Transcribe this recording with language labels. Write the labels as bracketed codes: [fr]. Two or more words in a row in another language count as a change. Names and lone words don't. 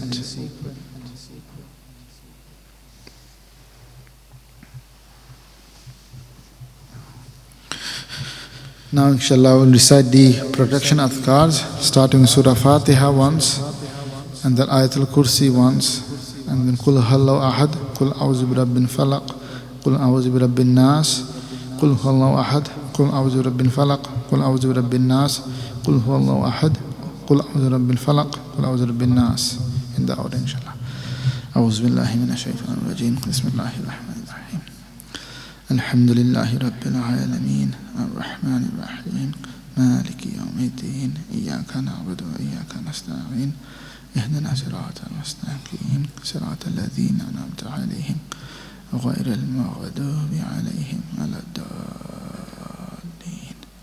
[en] Now, inshallah, we'll recite the protection adhkars, starting with Surah Fatiha once, and then Ayatul Kursi once, and then Qul Huwallahu Ahad, Qul A'udhu bi Rabbil Falaq, Qul A'udhu bi Rabbin Nas, Qul Huwallahu Ahad, Qul A'udhu bi Rabbil Falaq, Qul A'udhu bi Rabbin Nas, Qul Huwallahu Ahad, Qul A'udhu bi Rabbil Falaq, Qul A'udhu bi Rabbin Nas. In the order, inshallah. [ar] أعوذ بالله من الشيطان الرجيم. بسم الله الرحمن الرحيم. الحمد لله رب العالمين. الرحمن الرحيم. مالك يوم الدين. إياك نعبد وإياك نستعين. اهدنا صراط المستقيم صراط الذين أنعمت عليهم غير المغضوب عليهم ولا الضالين.